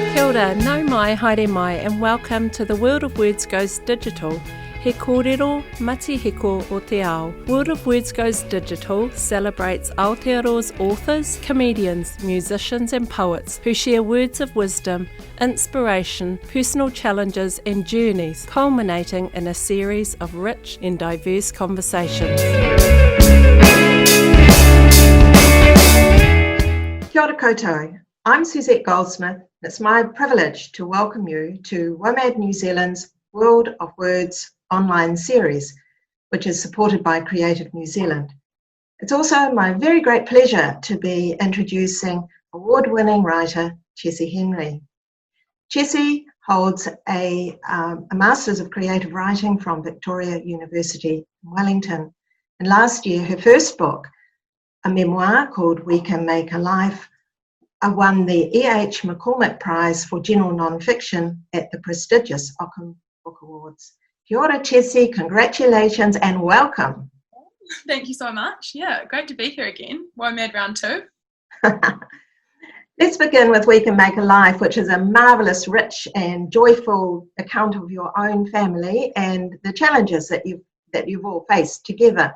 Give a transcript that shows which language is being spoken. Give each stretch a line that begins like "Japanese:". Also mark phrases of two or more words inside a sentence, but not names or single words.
Māori: Kia ora, nau mai, haere mai,
English: and welcome to The World of Words Goes Digital.
Māori: He Kōrero Matihiko o te ao.
English: World of Words Goes Digital celebrates Aotearoa's authors, comedians, musicians and poets who share words of wisdom, inspiration, personal challenges and journeys, culminating in a series of rich and diverse conversations.
Māori: Kia ora koutou.
English: I'm Suzette Goldsmith. It's my privilege to welcome you to WOMAD New Zealand's World of Words online series, which is supported by Creative New Zealand. It's also my very great pleasure to be introducing award-winning writer Chessie Henry. Chessie holds a Masters of Creative Writing from Victoria University in Wellington. And last year, her first book, a memoir called We Can Make a Life, won the E.H. McCormack Prize for General Non-Fiction at the prestigious Ockham Book Awards.
Māori: Kia ora, Chessie,
English: congratulations and welcome. Thank you so much. Yeah, great to be here again. WOMAD round 2. Let's begin with We Can Make a Life, which is a marvellous, rich and joyful account of your own family and the challenges that you've all faced together.